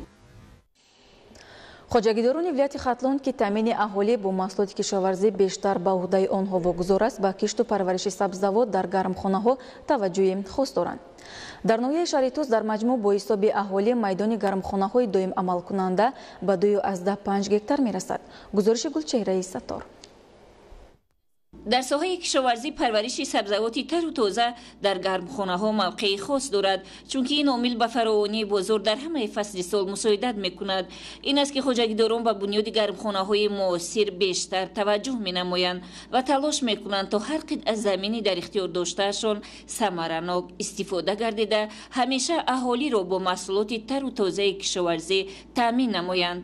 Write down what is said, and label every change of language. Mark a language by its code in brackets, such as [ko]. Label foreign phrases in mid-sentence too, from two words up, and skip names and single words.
[tg] хоҷагидорони вилояти Хатлон ки таъмини аҳолӣ бо маҳсулоти кишоварзӣ бештар ба уҳдаи онҳо вогузор аст, ба кишту парвариши сабзавот дар гармхонаҳо таваҷҷӯҳи хос доранд. дар ноҳияи шаҳри Туз дар маҷмӯъ бо ҳисоби аҳолӣ майдони гармхонаҳои доим амалкунанда ба 2.5 гектар мерасад. гузориши Гулчеҳраи Саттор. در ساحه کشاورزی پرورش سبزیجات تر و تازه در گرمخانه‌ها موقع خاص دارد، چون که این عامل به فراوانی بازار در همه فصل سال مساعدت می‌کند. این است که خواجگیداران به بنیاد گرمخانه‌های معاصر بیشتر توجه می‌نمایند و تلاش می‌کنند تا هر قطعه از زمینی در اختیار داشتهشان ثمره‌ناک استفاده گردیده همیشه اهالی را با محصولات تر و تازه کشاورزی تامین نمایند.